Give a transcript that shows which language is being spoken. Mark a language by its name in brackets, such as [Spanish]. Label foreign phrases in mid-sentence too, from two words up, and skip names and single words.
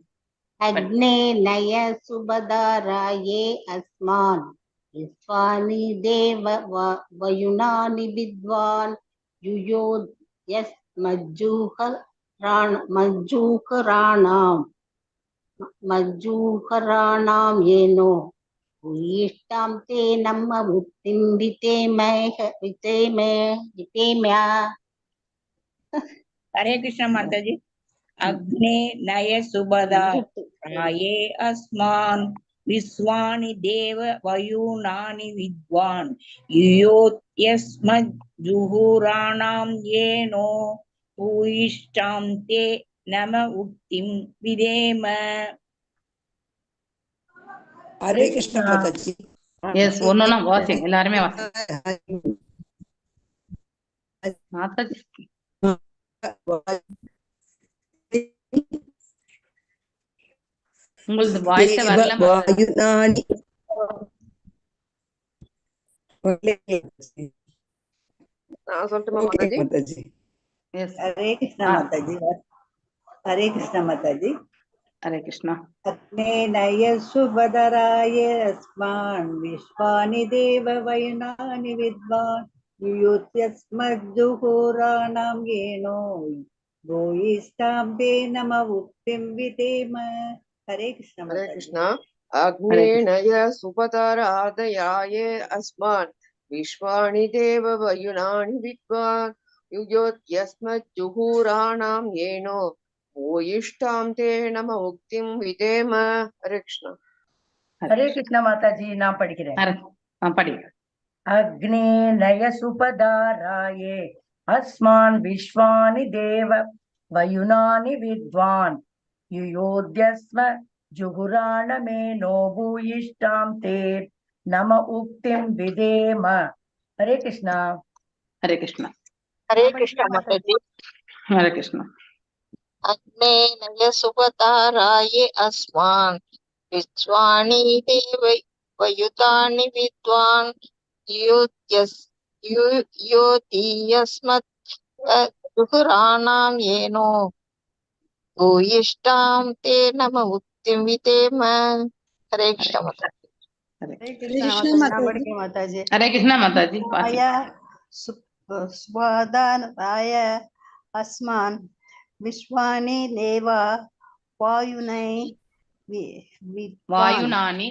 [Sanskrit] अग्ने नय सुपथाराये अस्मान् विश्वानि देव वयुनानि विद्वान् युयोध् यस् मज्जुहुराणाम् एनो भूयिष्ठाम् ते नमः उक्तिम् विधेम. हरे कृष्ण माताजी. अग्ने नय सुबदाराये अस्मान् विश्वानि देव वयुनानि विद्वान् युयोत्यस्मज्जुहुराणां येनो भूयिष्ठां ते नम उक्तिं विदेम. हरे कृष्ण माताजी. [Tamil] எஸ், ஒன்னொன்னா வாசிங்க, எல்லாருமே வாசிங்க மாதாஜி. உங்களுக்கு வாய்ஸ் வரல மாதாஜி. நான் சொல்லட்டுமா மாதாஜி? எஸ். [Sanskrit] हरे कृष्ण माताजी. हरे कृष्ण माताजी. हरे कृष्णा. अग्ने नय सुभदराय अस्मान् विश्वानि देव वयुनानि विद्वान् युयोत्यस्मज्जुहोराणां येनो भूयिष्ठां ते नम उक्तिं विदेम. हरे कृष्ण. हरे कृष्ण. अग्ने नय सुपतरादयाय अस्मान् विश्वानि देव वयुनानि विद्वान् युयोत्यस्मज्जुहोराणां येनो भूयिष्ठां ते नम उक्तिं विदेम. हरे कृष्ण. हरे कृष्ण माताजी. [Tamil] நான் படிக்கிறேன். படிங்க. [Sanskrit] अग्ने नय सुपदाराये अस्मान् विश्वानि देव वयुनानि विद्वान् युयोध्यस्म जुहुराणमेनो भूयिष्ठां ते नम उक्तिं विधेम। हरे कृष्णा। हरे कृष्णा। हरे कृष्ण माताजी। हरे कृष्णा। अग्ने नय सुपताराये अस्मान् विश्वानि देव वयुतानि विद्वान् योति यस्मत् जुहुराणां येनो भूयिष्ठां ते नम उक्तिं विधेम। हरे कृष्ण माताजी। हरे हरे कृष्ण माताजी। हरे कृष्णा माताजी। आया स्वदानाय अस्मान् विश्वानि देवा वायुनै वायुनानि